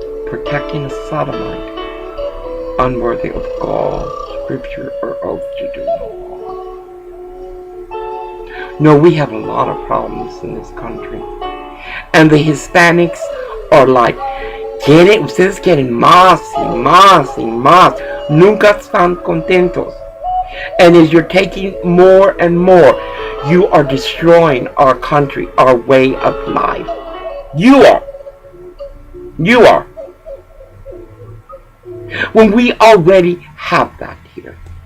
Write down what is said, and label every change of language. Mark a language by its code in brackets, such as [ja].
[en] Protecting a sodomite, unworthy of God, scripture, or oath to do no harm. No, we have a lot of problems in this country. And the Hispanics are like, [es] ustedes quieren más y más y más. Nunca están contentos. [en] And as you're taking more and more, you are destroying our country, our way of life. You are. When we already have that here.